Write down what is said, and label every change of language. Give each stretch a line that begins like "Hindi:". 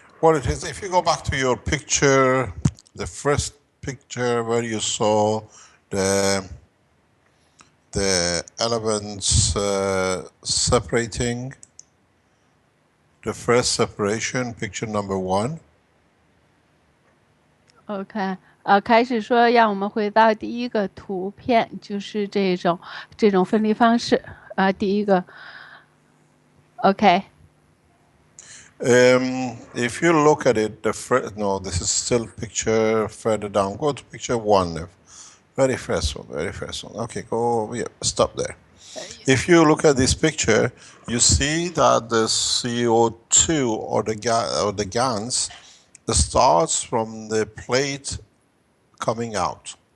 English: What it is, if you go back to your picture, the first picture where you saw the elements separating, the first separation, picture number 1.
Chinese: OK，开始说让我们回到第一个图片，就是这种分离方式。第一个 ，OK。
English: If you look at it, no, this is still picture further down. Go to picture 1. Very first one, very first one. Okay, go, yeah, stop there. If you look at this picture, you see that the CO2 or the Gans starts from the plate coming out.